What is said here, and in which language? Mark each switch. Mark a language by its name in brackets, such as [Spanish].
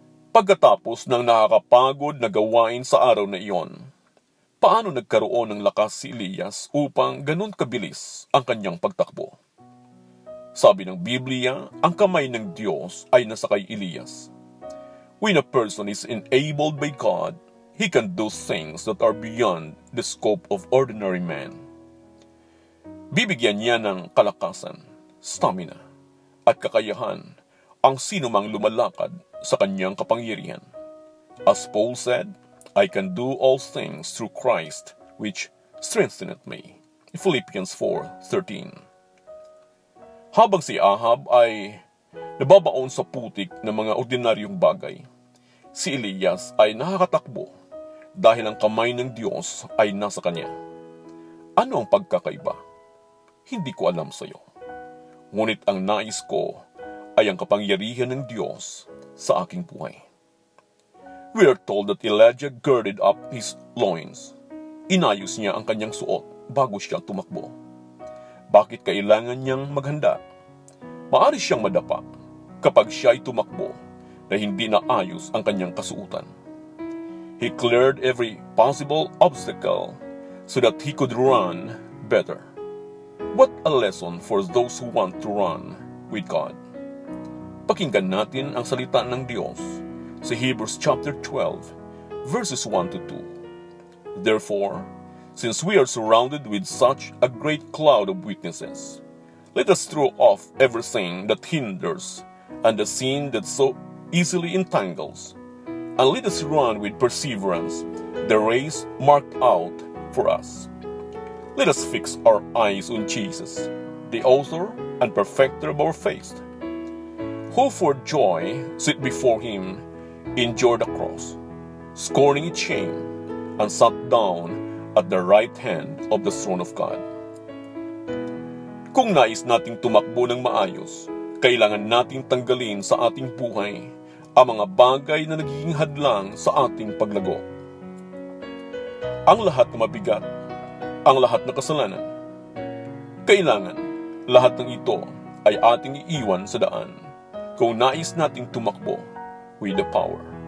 [Filipino] Pagkatapos ng nakakapagod na gawain sa araw na iyon, paano nagkaroon ng lakas si Elias upang ganun kabilis ang kanyang pagtakbo? Sabi ng Biblia, ang kamay ng Diyos ay nasa kay Elias. [English] When a person is enabled by God, he can do things that are beyond the scope of ordinary man. [Filipino] Bibigyan niya ng kalakasan, stamina, at kakayahan ang sinumang lumalakad sa kanyang kapangyarihan. [English] As Paul said, I can do all things through Christ which strengtheneth me. Philippians 4:13. [Filipino] Habang si Ahab ay nababaon sa putik ng mga ordinaryong bagay, si Elias ay nakakatakbo dahil ang kamay ng Diyos ay nasa kanya. Ano ang pagkakaiba? Hindi ko alam sa iyo. Ngunit ang nais ko ay ang kapangyarihan ng Diyos sa aking buhay. [English] We are told that Elijah girded up his loins. [Filipino] Inayos niya ang kanyang suot bago siya tumakbo. Bakit kailangan niyang maghanda? Maari siyang madapa kapag siya ay tumakbo na hindi naayos ang kanyang kasuotan. [English] He cleared every possible obstacle so that he could run better. What a lesson for those who want to run with God. [Filipino] Pakinggan natin ang salita ng Diyos sa Hebrews chapter 12, verses 1 to 2. [English] Therefore, since we are surrounded with such a great cloud of witnesses, let us throw off everything that hinders and the sin that so easily entangles, and let us run with perseverance the race marked out for us. Let us fix our eyes on Jesus, the author and perfecter of our faith, who for joy set before him endured the cross, scorning its shame, and sat down at the right hand of the throne of God. [Filipino] Kung nais nating tumakbo ng maayos, kailangan nating tanggalin sa ating buhay ang mga bagay na nagiging hadlang sa ating paglago. Ang lahat na mabigat, ang lahat na kasalanan. Kailangan lahat ng ito ay ating iiwan sa daan kung nais nating tumakbo [English] with the power.